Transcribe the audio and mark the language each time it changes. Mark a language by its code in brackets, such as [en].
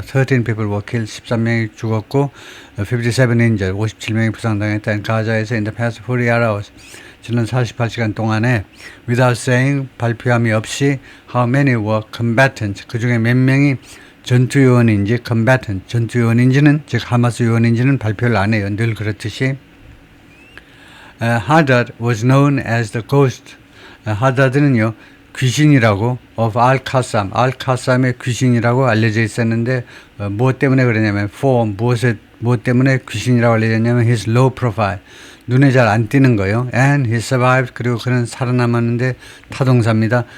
[en] 13 people were killed, [ko] 13명이 죽었고 [en] 57 injured, [ko] 57명이 부상당했다. in 가자에서 [en] in the past 48 hours, [ko] 지난 48시간 동안에 [en] without saying, [ko] 발표함이 없이 [en] how many were combatants, [ko] 그 중에 몇 명이 전투요원인지 combatant, 전투요원인지는, 즉 하마스 요원인지는 발표를 안 해요. 늘 그렇듯이. [en] Hadad was known as the ghost. [ko] 하다드는요, 귀신이라고 [en] of Al-Qassam, [ko] Al-Qassam의 귀신이라고 알려져 있었는데 무엇 때문에 그러냐면 무엇 때문에 귀신이라고 알려졌냐면 [en] his low profile, [ko] 눈에 잘 안 띄는 거예요. [en] And he survived, [ko] 그리고 그는 살아남았는데 타동사입니다.